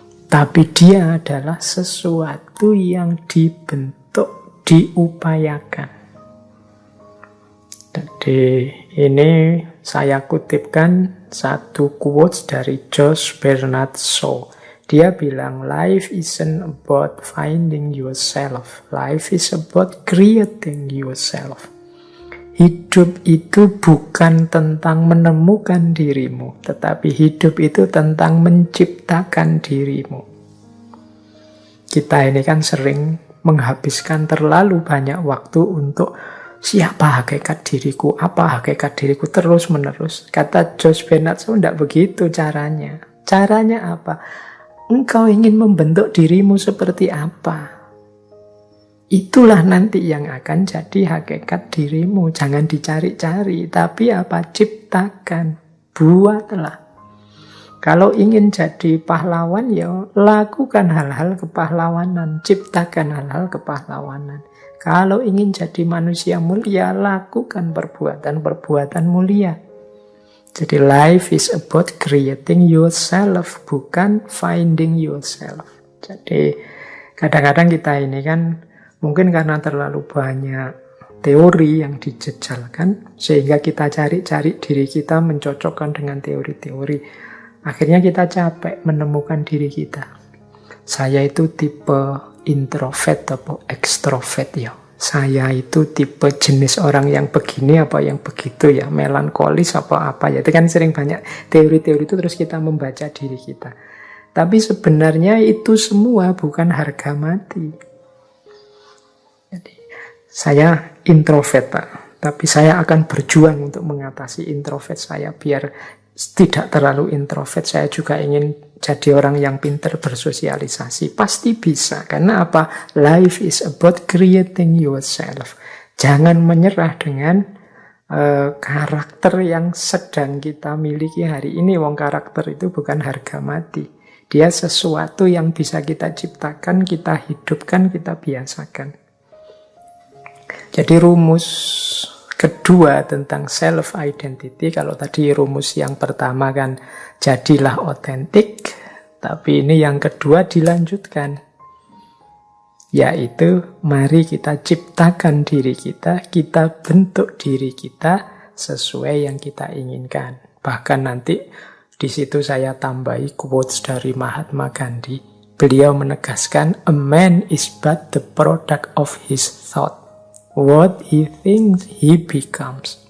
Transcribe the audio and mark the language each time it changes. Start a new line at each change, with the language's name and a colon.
Indonesian: Tapi dia adalah sesuatu yang dibentuk, diupayakan. Jadi ini saya kutipkan satu quotes dari Josh Bernard Shaw. Dia bilang,
English: life isn't about finding yourself. Life is about creating yourself.
Indonesian: Hidup itu bukan tentang menemukan dirimu, tetapi hidup itu tentang menciptakan dirimu. Kita ini kan sering menghabiskan terlalu banyak waktu untuk siapa hakikat diriku, apa hakikat diriku, terus-menerus. Kata Josh Bernard Shaw, tidak begitu caranya. Caranya apa? Engkau ingin membentuk dirimu seperti apa? Itulah nanti yang akan jadi hakikat dirimu. Jangan dicari-cari, tapi apa? Ciptakan, buatlah. Kalau ingin jadi pahlawan, ya lakukan hal-hal kepahlawanan, ciptakan hal-hal kepahlawanan. Kalau ingin jadi manusia mulia, lakukan perbuatan-perbuatan mulia. Jadi
English: life is about creating yourself,
Indonesian: bukan
English: finding yourself.
Indonesian: Jadi kadang-kadang kita ini kan mungkin karena terlalu banyak teori yang dijejalkan, sehingga kita cari-cari diri kita mencocokkan dengan teori-teori. Akhirnya kita capek menemukan diri kita. Saya itu tipe introvert atau extrovert ya. Saya itu tipe jenis orang yang begini apa yang begitu ya, melankolis apa ya. Itu kan sering banyak teori-teori itu, terus kita membaca diri kita. Tapi sebenarnya itu semua bukan harga mati. Jadi, saya introvert, Pak. Tapi saya akan berjuang untuk mengatasi introvert saya. Biar tidak terlalu introvert, saya juga ingin jadi orang yang pintar bersosialisasi. Pasti bisa. Karena apa?
English: Life is about creating yourself.
Indonesian: Jangan menyerah dengan karakter yang sedang kita miliki hari ini. Wong karakter itu bukan harga mati. Dia sesuatu yang bisa kita ciptakan, kita hidupkan, kita biasakan. Jadi rumus kedua tentang self-identity, kalau tadi rumus yang pertama kan jadilah otentik, tapi ini yang kedua dilanjutkan, yaitu mari kita ciptakan diri kita bentuk diri kita sesuai yang kita inginkan. Bahkan nanti di situ saya tambahi quotes dari Mahatma Gandhi. Beliau menegaskan,
English: a man is but the product of his thought. What he thinks, he becomes.